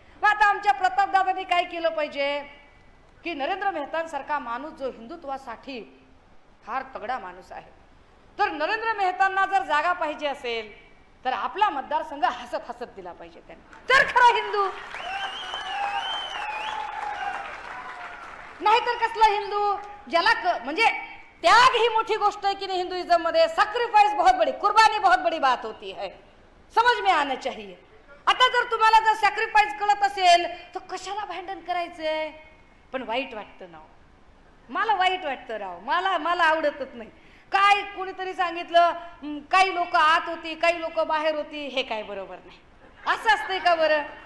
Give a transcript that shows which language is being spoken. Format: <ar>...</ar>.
<mr>मग आता आमच्या प्रताप दादांनी काय केलं पाहिजे की नरेंद्र मेहतांसारखा माणूस जो हिंदुत्वासाठी फार तगडा माणूस आहे, तर नरेंद्र मेहतांना जर जागा पाहिजे असेल तर आपला मतदारसंघ हसत हसत दिला पाहिजे त्यांना, तर खरा हिंदू. नाहीतर कसला हिंदू ज्याला म्हणजे त्याग ही मोठी गोष्ट है कि नहीं हिंदुइज्म मध्ये,</mr> <hi>सैक्रिफाइस बहुत बड़ी, कुर्बानी बहुत बड़ी बात होती है, समझ में आना चाहिए.</hi> <mr>आता जर तुम्हाला जर सॅक्रिफाईस कळत असेल तर कशाला भांडण करायचंय? पण वाईट वाटतं ना, मला वाईट वाटतं राव, मला आवडतच नाही. काय कोणीतरी सांगितलं काही लोक आत होती काही लोक बाहेर होती, हे काय बरोबर नाही. असं असतंय का बरं?</mr>